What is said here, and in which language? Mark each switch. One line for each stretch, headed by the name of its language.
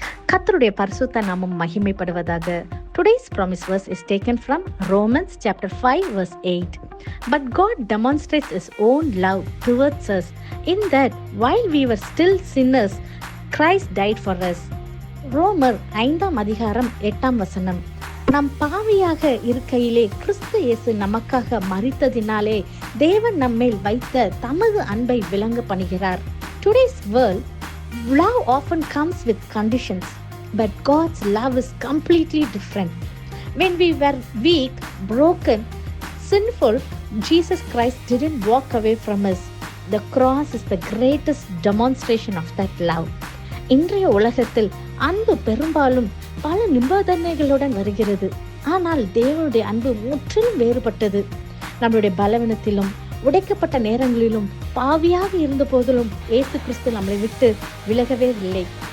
Tamil: கர்த்தருடைய பரிசுத்த நாமம் மகிமைப்படுவதாக.
English: Today's promise verse is taken from Romans chapter 5 verse 8. But God demonstrates his own love towards us in that while we were still sinners, Christ died for us.
Tamil: ரோமர் 5ஆம் அதிகாரம் 8ஆம் வசனம். நம் பாவியாக இருக்கையிலே கிறிஸ்து இயேசு நமக்காக மரித்ததினாலே தேவன் நம்மேல் வைத்த தமது அன்பை விளங்க பண்ணுகிறார்.
English: Today's world, love often comes with conditions, but God's love is completely different. When we were weak, broken, sinful, Jesus Christ didn't walk away from us. The cross is the greatest demonstration of that love.
Tamil: இன்றைய உலகத்தில் அன்பு பெரும்பாலும் பல நிபந்தனைகளுடன் வருகிறது. ஆனால் தேவனுடைய அன்பு முற்றிலும் வேறுபட்டது. நம்முடைய பலவீனத்திலும் உடைக்கப்பட்ட நேரங்களிலும் பாவியாக இருந்த போதிலும் இயேசு கிறிஸ்து நம்மளை விட்டு விலகவே இல்லை.